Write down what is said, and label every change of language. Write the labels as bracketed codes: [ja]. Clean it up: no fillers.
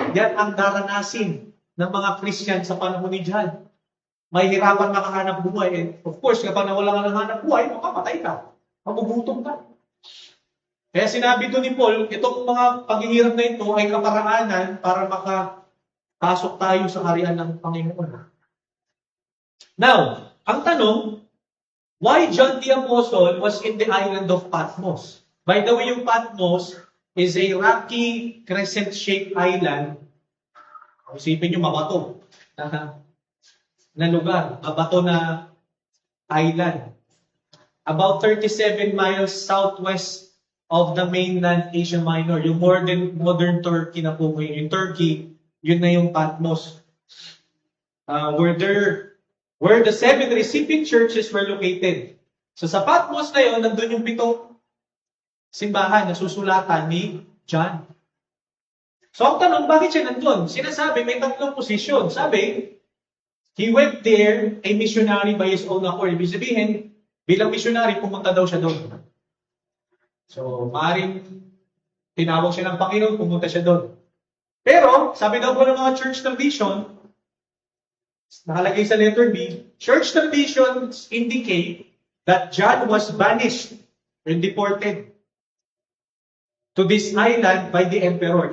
[tl] Yan ang daranasin ng mga Christian sa panahon ni John. Mahihirapan makahanap buhay. [en] And of course, [tl] kapag nawala ka ng hanap buhay, makamatay ka. Magugutom ka. Kaya sinabi doon ni Paul, itong mga paghihirap na ito ay kaparaanan para makapasok tayo sa harian ng Panginoon. [en] Now, [tl] ang tanong, [en] why John the Apostle was in the island of Patmos? By the way, yung Patmos is a rocky, crescent-shaped island. [tl] Isipin nyo, mabato. na lugar, mabato na [en] island. About 37 miles southwest of the mainland Asia Minor. [tl] Yung modern Turkey na po ngayon. Yung Turkey, yun na yung Patmos. [en] Where the 7 recipient churches were located. [tl] So sa Patmos na yun, nandun yung 7 simbahan na susulatan ni John. So ang tanong, bakit siya nandun? Sinasabi, may 3 posisyon. [en] Sabi, he went there a missionary by his own accord. [tl] Ibig sabihin, bilang missionary, pumunta daw siya doon. So, maaaring tinawag siya ng Panginoon, pumunta siya doon. Pero, sabi daw po ng mga church tradition, nakalagay sa letter B, [en] church traditions indicate that John was banished and deported to this island by the emperor.